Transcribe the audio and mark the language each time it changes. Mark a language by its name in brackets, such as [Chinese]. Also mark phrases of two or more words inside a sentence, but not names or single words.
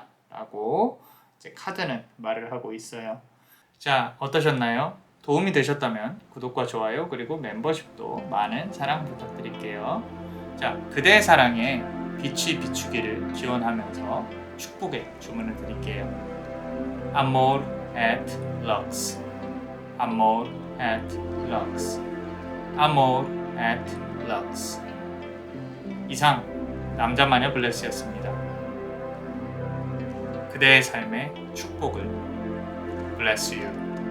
[Korean] 라고 이제 카드는 말을 하고 있어요. 자, 어떠셨나요? 도움이 되셨다면 구독과 좋아요 그리고 멤버십도 많은 사랑 부탁드릴게요. 자, 그대의 사랑에 빛이 비추기를 기원하면서 축복의 주문을 드릴게요. [Latin] Amor et Lux. Amor et Lux. Amor et Lux. [Korean] 이상 남자마녀 블레스였습니다. 그대의 삶의 축복을 [English] Bless you.